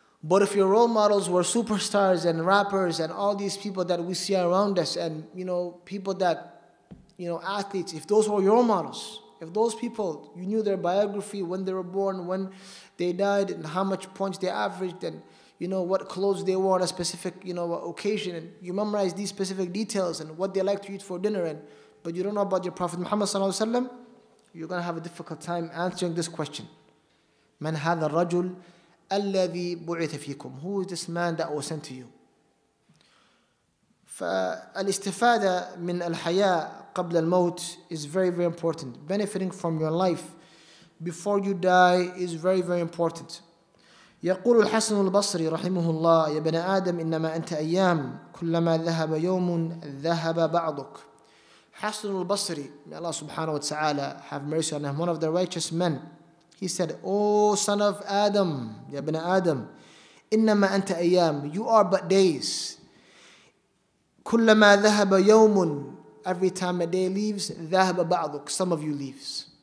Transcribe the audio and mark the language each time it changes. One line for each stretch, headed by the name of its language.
English: But if your role models were superstars and rappers and all these people that we see around us, and people that, athletes, if those were your models, if those people, you knew their biography, when they were born, when they died, and how much points they averaged, and what clothes they wore on a specific occasion, and you memorize these specific details and what they like to eat for dinner, but you don't know about your Prophet Muhammad sallallahu alaihi wasallam, you're going to have a difficult time answering this question.
Arabic: Man hadha rajul الذي بعث فيكم.
English: Who is this man that was sent to you?
Arabic: فالاستفادة من الحياة قبل الموت
English: is very, very important. Benefiting from your life before you die is very, very important.
Arabic: يقول الحسن البصري رحمه الله: يا بني آدم إنما أنت أيام كلما ذهب يوم ذهب بعضك.
English: Hasan al-Basri, may Allah subhanahu wa ta'ala have mercy on him, one of the righteous men, he said, "O son of Adam,
Arabic: ya ibn Adam, innama anta ayyam,
English: you are but days.
Arabic: Kullama dhahaba yawmun,
English: every time a day leaves,
Arabic: dhahaba ba'duk,
English: some of you leaves."